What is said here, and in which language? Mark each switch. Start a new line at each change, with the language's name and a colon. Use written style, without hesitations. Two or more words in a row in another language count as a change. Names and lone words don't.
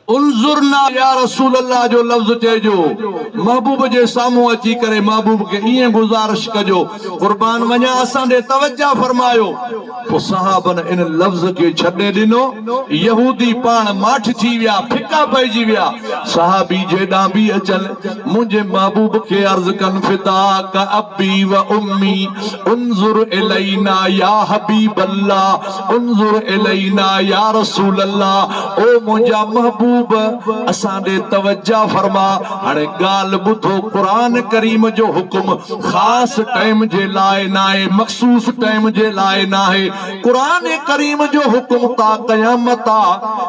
Arabic: انظرنا يا رسول الله
Sindhi: जो लफ्ज़ चइजो, महबूब जे साम्हूं अची करे महबूब खे ईअं गुज़ारिश कजो, कुर्बान वञा असां ॾे तवज्जा फरमायो। पोइ सहाबन इन लफ्ज़ खे छॾे ॾिनो, यहूदी पाण माठ थी विया, फिका पइजी विया। सहाबी जेॾां बि अचनि मुंहिंजे महबूब खे अर्ज़ कनि,
Arabic: فداك أبي وأمي انظر إلينا يا حبيب الله انظر إلينا يا رسول الله.
Sindhi: ओ मुंहिंजा महबूब असां ॾे तवज्जा फरमा। हाणे ॻाल्हि ॿुधो, क़ुरान करीम जो हुकुम ख़ासि टाइम जे लाइ न आहे, मख़सूस टाइम जे लाइ न आहे। क़ुरान करीम जो हुकुम ता क़यामत आ।